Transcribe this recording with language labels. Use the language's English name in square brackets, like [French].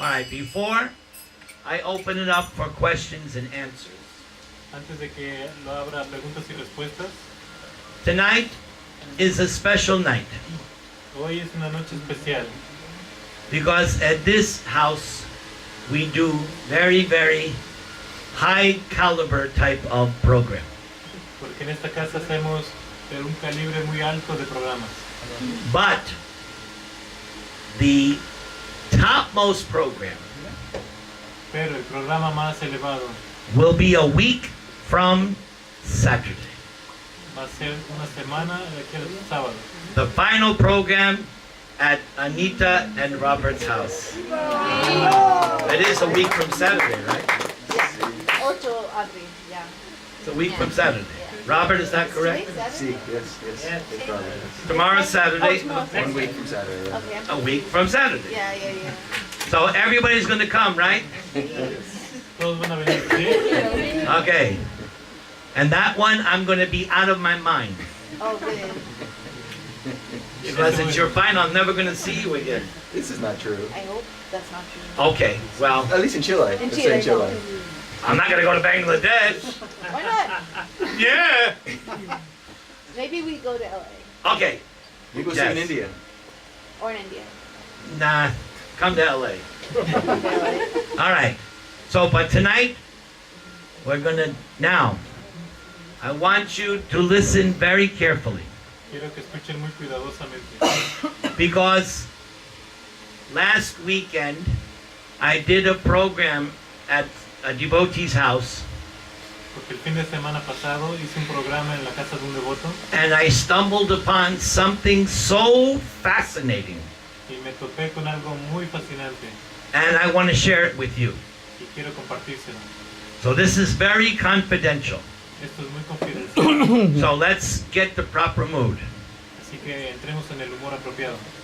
[English] Before I open it up for questions and answers, [Spanish] Antes de que lo abra a preguntas y respuestas, [English] tonight is a special night [Spanish] hoy es una noche especial [English] because at this house we do very, very high caliber type of program. [Spanish] porque en esta casa hacemos de un calibre muy alto de programas. [English] But the topmost program [Spanish] Pero el programa más elevado [English] will be a week from Saturday. [Spanish] va a ser una semana de aquí al sábado. [English] The final program at Anita and Robert's house. It is a week from Saturday, right? [Spanish] Ocho abril, [English] yeah. It's a week from Saturday. Robert, is that correct? [Spanish] Sí, [English] yes. Yes, brother. Tomorrow's Saturday, tomorrow's 1 week from Saturday. Okay. a week from Saturday. Yeah. So everybody's going to come, right? [Spanish] Todos van a venir, ¿sí? [English] Okay. And that one, I'm going to be out of my mind. Oh, good. Because it's your final, I'm never going to see you again. This is not true. I hope that's not true. Okay, well, At least in Chile. In Let's say Chile, no. I'm not going to go to Bangladesh. Why not? Yeah. Maybe we go to LA Okay. You go see Yes. in India. or in India. Nah, come to LA. LA. All right. So, but tonight, we're going to, now, I want you to listen very carefully. [Spanish] Quiero que escuchen muy cuidadosamente. [English] Because last weekend, I did a program at a devotee's house, [Spanish] Porque el fin de semana pasado hice un programa en la casa de un devoto [English] and I stumbled upon something so fascinating, [Spanish] y me topé con algo muy fascinante [English] and I want to share it with you. [Spanish] y quiero compartírselo. [English] So this is very confidential. [Spanish] Esto es muy confidencial, [English] So let's get the proper mood. [Spanish] así que entremos en el humor apropiado.